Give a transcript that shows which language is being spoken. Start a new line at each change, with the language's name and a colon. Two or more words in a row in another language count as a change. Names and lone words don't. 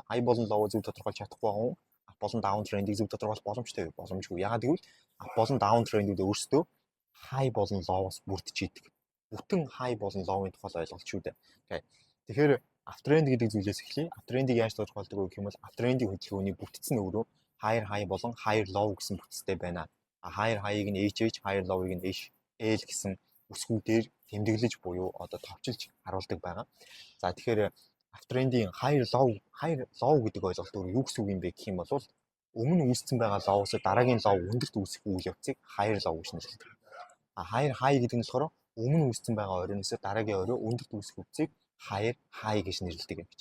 Mongolian: High болон low-ыг зөв тодорхойлж чадахгүй хүн up болон
English: down trend-
Mongolian: ийг зөв тодорхойлох боломжтой вэ? Боломжгүй. Яагаад гэвэл up болон
English: down trend-
Mongolian: үүд өөрсдөө high болон low-оос бүрдэж идэг. Бүтэн high болон low-ын тухай ойлголт шүү дээ. Окей. Тэгэхээр uptrend гэдэг зүйлээс эхлэе. Uptrend-ийг яаж тодорхойлдог вэ гэх юм бол uptrend-ийн хөдөлгөөний бүтцэн өөрөө
English: higher high
Mongolian: болон
English: higher low
Mongolian: гэсэн бүтцтэй байна.
English: Higher high-
Mongolian: ыг нь HH,
English: higher low-
Mongolian: ыг нь HL гэсэн үсгүүдээр тэмдэглэж буюу одоо товчилж харуулдаг байгаа. За тэгэхээр uptrend-ийн
English: higher low
Mongolian: гэдэг ойлголт өөр юу гэсэн үг юм бэ гэх юм бол өмнө үүссэн байгаа low-оос дараагийн low өндөрт үүсэх үйл явцыг
English: higher low
Mongolian: гэж нэрлэдэг.
English: Higher high
Mongolian: гэдэг нь болохоор өмнө үүссэн байгаа оройноос дараагийн орой өндөрт үүсэх үцгийг
English: higher high
Mongolian: гэж нэрлэдэг юм гэж.